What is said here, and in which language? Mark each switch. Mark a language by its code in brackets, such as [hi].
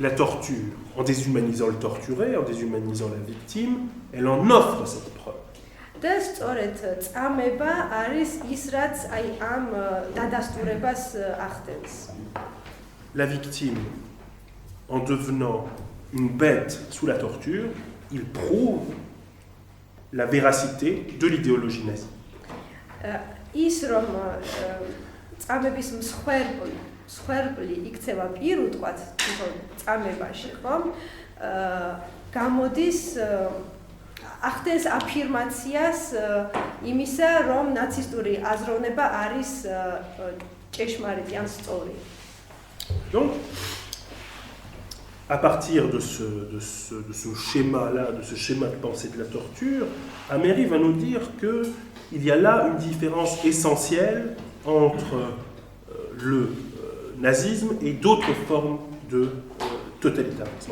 [fr] la torture, en déshumanisant le torturé, en déshumanisant la victime, elle en offre cette preuve. [ka] და სწორედ წამება არის ის, რაც აი ამ დადასტურებას ახდენს. [fr] La victime, en devenant une bête sous la torture, il prouve la véracité de l'idéologie nazie. [ka] ის რომ წამების მსხვერპლი იქცევა პირუტყვად წამებაში, ხომ? გამოდის ახდენს affirmაციას იმისა, რომ ნაცისტური აზროვნება არის ჭეშმარიტი ან სწორი. [fr] Donc, à partir de ce schéma-là, de ce schéma de pensée de la torture, Améry va nous dire qu'il y a là une différence essentielle entre le nazisme et d'autres formes de totalitarisme.